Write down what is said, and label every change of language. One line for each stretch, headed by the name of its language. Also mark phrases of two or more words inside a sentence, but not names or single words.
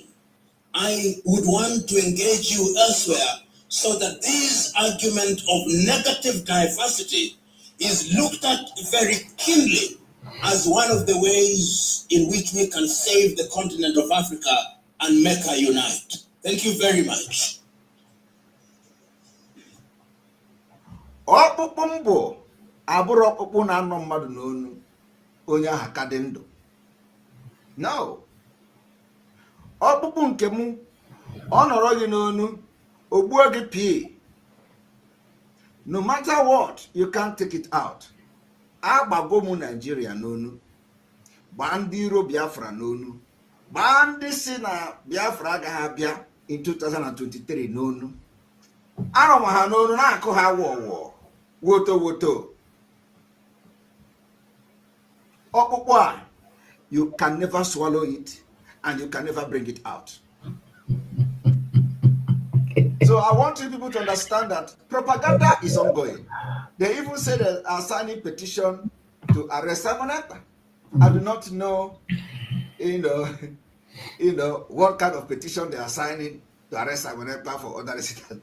English: I would want to engage you elsewhere so that this argument of negative diversity is looked at very keenly as one of the ways in which we can save the continent of Africa and make her unite. Thank you very much.
Igbo: Ọkpụkpụ mbụ abụrụ ọkpụkpụ na-anọ mmadụ n'onu onye ahụ ka dị ndụ.
English: No.
Igbo: Ọkpụkpụ nke m ọ nọrọ gị n'onu ogbuo gị pii.
English: No matter what, you can't take it out.
Igbo: Agbago m Nigeria n'onu, gbaa ndị iro Biafra n'onu, gbaa ndị si na Biafra agaghị abịa in 2023 n'onu. Arọ m ha n'onu na-akụ ha wọwọ woto woto. Ọkpụkpụ a,
English: you can never swallow it and you can never bring it out. So I want you people to understand that propaganda is ongoing. They even say they are signing petition to arrest Simon Ekpa. I do not know, what kind of petition they are signing to arrest Simon Ekpa for other reasons.